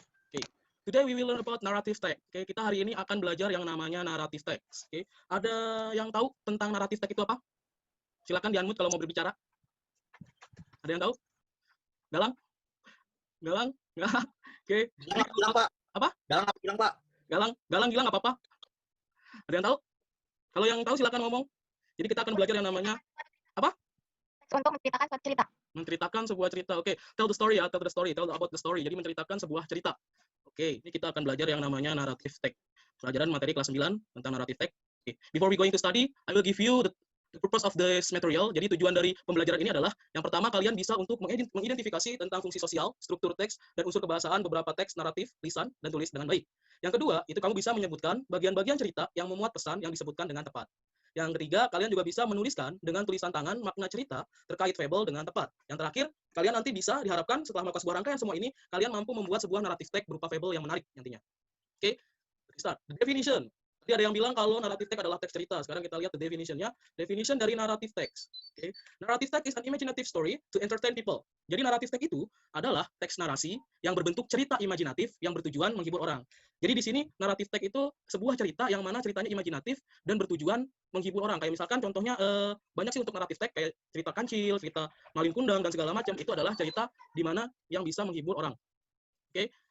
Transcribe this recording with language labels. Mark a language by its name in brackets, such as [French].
[English] Oke, today we will learn about narrative text. [Indonesian] Oke, kita hari ini akan belajar yang namanya narrative text. Oke, ada yang tahu tentang narrative text itu apa? Silakan di-unmute kalau mau berbicara. Ada yang tahu? Galang? Galang? Enggak. Oke. Bilang, Pak. Apa? Galang bilang, Pak. Galang bilang nggak apa-apa. Ada yang tahu? Kalau yang tahu silakan ngomong. Jadi kita akan belajar yang namanya apa? Untuk menceritakan suatu cerita. Menceritakan sebuah cerita. Oke, [English] tell the story [Indonesian] ya, [English] tell about the story. [Indonesian] Jadi menceritakan sebuah cerita. Oke, ini kita akan belajar yang namanya narrative text. Pelajaran materi kelas 9 tentang narrative text. [English] Oke, before we going to study, I will give you the purpose of this material. [Indonesian] Jadi tujuan dari pembelajaran ini adalah yang pertama kalian bisa untuk mengidentifikasi tentang fungsi sosial, struktur teks, dan unsur kebahasaan beberapa teks naratif, lisan, dan tulis dengan baik. Yang kedua, itu kamu bisa menyebutkan bagian-bagian cerita yang memuat pesan yang disebutkan dengan tepat. Yang ketiga, kalian juga bisa menuliskan dengan tulisan tangan makna cerita terkait fable dengan tepat. Yang terakhir, kalian nanti bisa diharapkan setelah melakukan sebuah rangkaian semua ini, kalian mampu membuat sebuah naratif text berupa fable yang menarik nantinya. Oke, [English] start. The definition. [Indonesian] Tadi ada yang bilang kalau narrative text adalah teks cerita. Sekarang kita lihat the definition-nya. Definition dari narrative text. Okay. [English] Narrative text is an imaginative story to entertain people. [Indonesian] Jadi narrative text itu adalah teks narasi yang berbentuk cerita imajinatif yang bertujuan menghibur orang. Jadi di sini narrative text itu sebuah cerita yang mana ceritanya imajinatif dan bertujuan menghibur orang. Kayak misalkan contohnya banyak sih untuk narrative text kayak cerita kancil, cerita malin kundang dan segala macam. Itu adalah cerita di mana yang bisa menghibur orang. Oke.